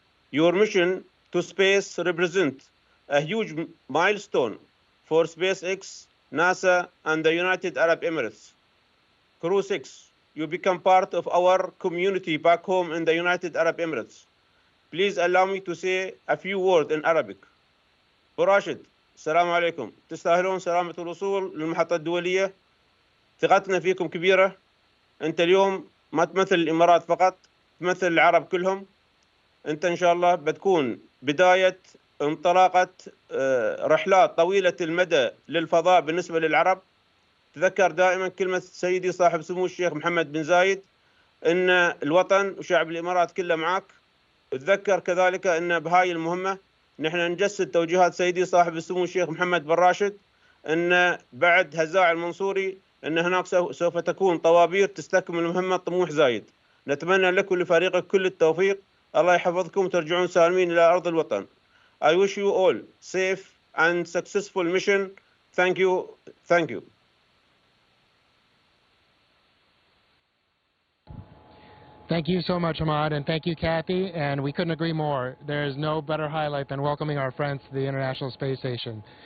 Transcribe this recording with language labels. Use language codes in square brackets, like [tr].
[en] Your mission to space represents a huge milestone for SpaceX, NASA, and the United Arab Emirates. Crew-6, you become part of our community back home in the United Arab Emirates. Please allow me to say a few words in Arabic. [ar] براشد، السلام عليكم. تستاهلون سلامة الوصول للمحطة الدولية. ثقتنا فيكم كبيرة. أنت اليوم ما تمثل الإمارات فقط، تمثل العرب كلهم. أنت إن شاء الله بتكون بداية انطلاقة رحلات طويلة المدى للفضاء بالنسبة للعرب. تذكر دائما كلمة سيدي صاحب سمو الشيخ محمد بن زايد أن الوطن وشعب الإمارات كله معك. تذكر كذلك أن بهاي المهمة نحن نجسد توجيهات سيدي صاحب السمو الشيخ محمد بن راشد أن بعد هزاع المنصوري أن هناك سوف تكون طوابير تستكمل المهمة طموح زايد. نتمنى لك ولفريقك كل التوفيق. الله يحفظكم وترجعون سالمين إلى أرض الوطن. [en] I wish you all safe and successful mission. Thank you. Thank you. Thank you so much, Ahmad, and thank you, Kathy. And we couldn't agree more. There is no better highlight than welcoming our friends to the International Space Station.